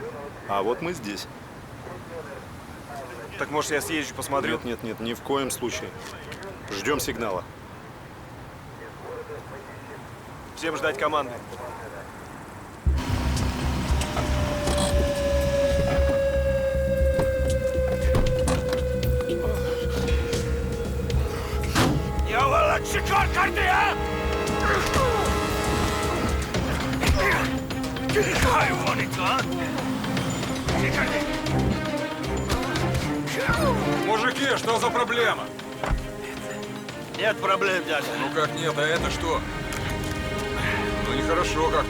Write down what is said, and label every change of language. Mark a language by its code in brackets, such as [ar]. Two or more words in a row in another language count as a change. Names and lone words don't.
[ru] А вот мы здесь. Так может я съезжу, посмотрю? Нет, ни в коем случае. Ждем сигнала. Всем ждать команды. [tr] Ya valla çıkar kartı ya! Hayvanik lan! [ru] Мужики, что за проблема? Нет проблем, дядя. Ну как нет, а это что? Ну нехорошо как-то.